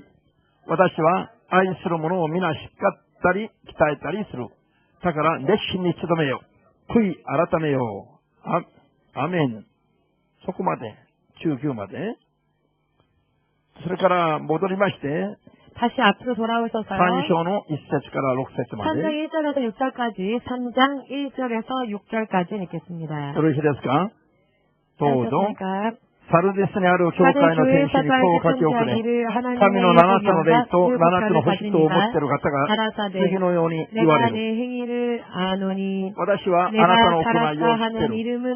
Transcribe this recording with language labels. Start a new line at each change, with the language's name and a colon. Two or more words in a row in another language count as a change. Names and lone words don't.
Japanese: 私は愛する者を皆叱ったり、鍛えたりする。だから熱心に努めよ。悔い改めよう。アメン。そこまで、19まで。それから戻りまして、
Korean: 다시 앞으로 돌아오셔서요.
Japanese: 3章の 1節から 6節まで.
Korean: 3장 1절에서 6절까지, 3장 1절에서 6절까지 읽겠습니다.
Japanese: よろしいですか? どうぞ. サルデスにある教会の天使にこう書き送れ。神の7つの霊と7つの星とを持っている方が次のように言われる。私はあなたの行いを知っている。